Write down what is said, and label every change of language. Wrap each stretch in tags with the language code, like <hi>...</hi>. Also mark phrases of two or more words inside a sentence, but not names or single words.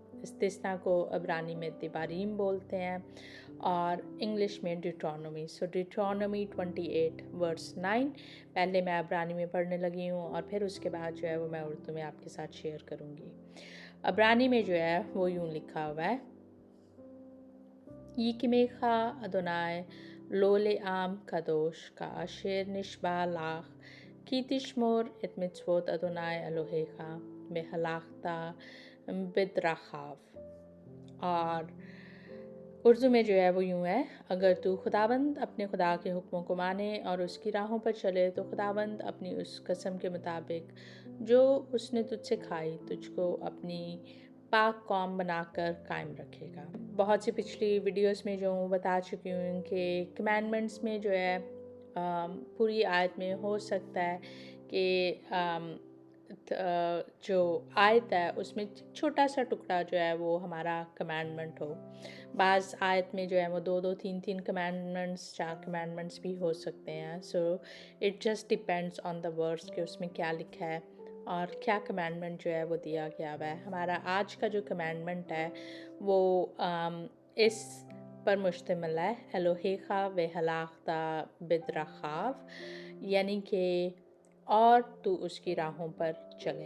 <ur>استثنا کو عبرانی میں दिबारीम بولتے ہیں اور इंग्लिश میں डिट्रोनोमी। सो डिट्रोनोमी 28 वर्स 9 پہلے میں عبرانی میں پڑھنے لگی ہوں اور پھر اس کے بعد جو ہے وہ میں اردو میں آپ کے ساتھ शेयर کروں گی। عبرانی میں جو ہے وہ یوں لکھا ہوا ہے,</ur> <he>יקימך יהוה לו לעם קדוש כאשר נשבע לך כי תשמר את מצות יהוה אלהיך והלכת בדרכיו.</he> <ur>اور اردو میں جو ہے وہ یوں ہے، اگر تو خداوند اپنے خدا کے حکموں کو مانے اور اس کی راہوں پر چلے تو خداوند اپنی اس قسم کے مطابق جو اس نے تجھ سے کھائی تجھ کو اپنی پاک قوم بنا کر قائم رکھے گا. بہت سی پچھلی वीडियोस میں جو بتا چکی ہوں کہ कमांडमेंट्स میں جو ہے پوری آیت میں ہو سکتا ہے کہ جو آیت ہے اس میں چھوٹا سا ٹکڑا جو ہے وہ ہمارا कमांडमेंट ہو। بعض آیت میں جو ہے وہ دو دو تین تین कमांडमेंट्स، 4 कमांडमेंट्स بھی ہو سکتے ہیں।</ur> <en>so it just depends on the words</en> <ur>کہ اس میں کیا لکھا ہے اور کیا कमांडमेंट جو ہے وہ دیا گیا ہوا ہے। ہمارا آج کا جو कमांडमेंट ہے وہ اس پر مشتمل ہے,</ur> <he>אלהיך והלכת בדרכיו,</he> <ur>یعنی کہ اور تو اس کی راہوں پر چلے.</ur>